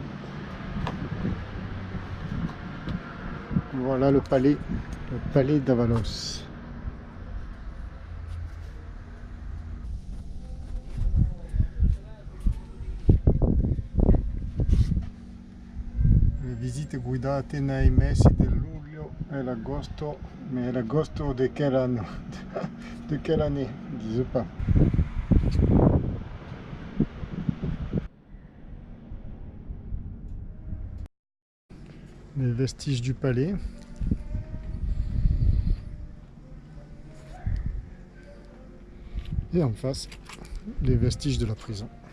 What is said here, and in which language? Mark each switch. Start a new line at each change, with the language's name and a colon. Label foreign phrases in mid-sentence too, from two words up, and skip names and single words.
French: Voilà le palais d'Avalos.
Italian: Le visite guidate nei mesi del luglio e l'agosto,
French: mais l'agosto de quelle année? De quelle année? Ils disent pas. Les vestiges du palais. Et en face, les vestiges de la prison.